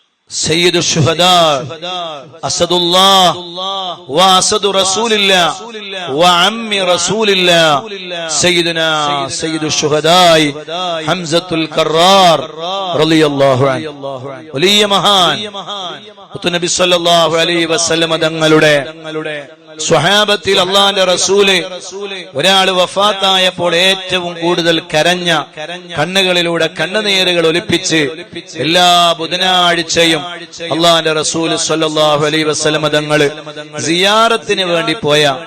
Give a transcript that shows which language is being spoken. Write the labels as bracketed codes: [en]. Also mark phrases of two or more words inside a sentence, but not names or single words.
[ar] سيد الشهداء أسد الله وأسد رسول الله وعم رسول الله سيدنا سيد الشهداء حمزة الكرار رضي الله عنه [ml] വലിയ മഹാൻ നബി [ar] صلى الله عليه وسلم [ml] തങ്ങളുടെ സ്വഹാബത്തിൽ അല്ലാഹുവിന്റെ റസൂല് ഒരാൾ വഫാത്തായപ്പോൾ ഏറ്റവും കൂടുതൽ കരഞ്ഞ, കണ്ണുകളിലൂടെ കണ്ണുനീരുകൾ ഒലിപ്പിച്ച് എല്ലാ ബുധനാഴ്ചയും അല്ലാഹുവിന്റെ റസൂല് [ar] صلى الله عليه وسلم [ml] തങ്ങൾ സിയാറത്തിന് വേണ്ടി പോയ